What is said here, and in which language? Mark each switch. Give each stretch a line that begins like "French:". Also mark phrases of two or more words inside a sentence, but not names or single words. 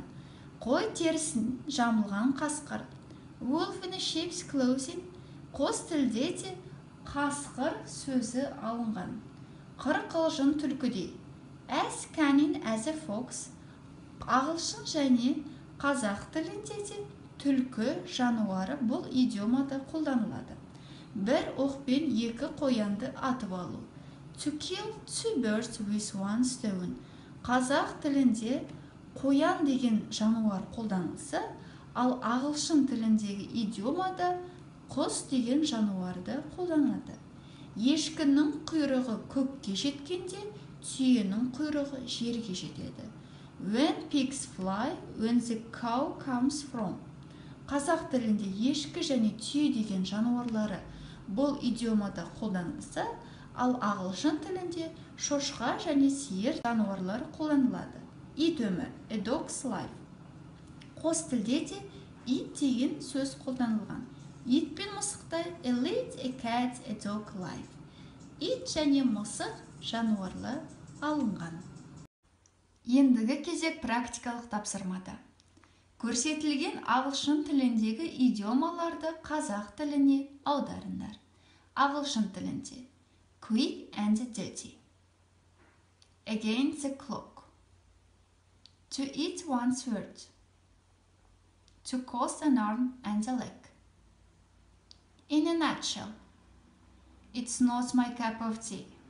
Kazakh: Қой терісін жамылған қасқыр,
English: wolf in a sheep's clothing.
Kazakh: Қос тілде де қасқыр сөзі алынған. Қырқылжың түлкідей,
English: as cunning as a fox.
Kazakh: Ағылшын және қазақ тілінде де түлкі жануары бұл идиомада қолданылады. Бір оқпен екі қоянды атып алу.
English: To kill two birds with one stone.
Kazakh: Қазақ тілінде қоян деген жануар қолданылса, ал ағылшын тіліндегі идиомада құс деген жануарды қолданады. Ешкінің құйрығы көкке жеткенде, түйенің құйрығы жерге жетеді.
English: When pigs fly, when the cow comes from.
Kazakh: Қазақ тілінде ешкі және түйе деген жануарлары бұл идиомада қолданылса, ал ағылшын тілінде шошқа және сиыр жануарлары қолданылады. Ит өмір,
English: a dog's life.
Kazakh: Қос тілде де ит деген сөз қолданылған. Ит пен мысықта
English: a lady, a cat, a dog life.
Kazakh: Ит және мысық жануарлы алынған. Ендігі кезек практикалық тапсырмада. Көрсетілген ағылшын тіліндегі идиомаларды қазақ тіліне аударыңдар. Ағылшын тілінде
English: quick and dirty. Against the clock. To eat one's word. To cost an arm and a leg. In a nutshell, it's not my cup of tea.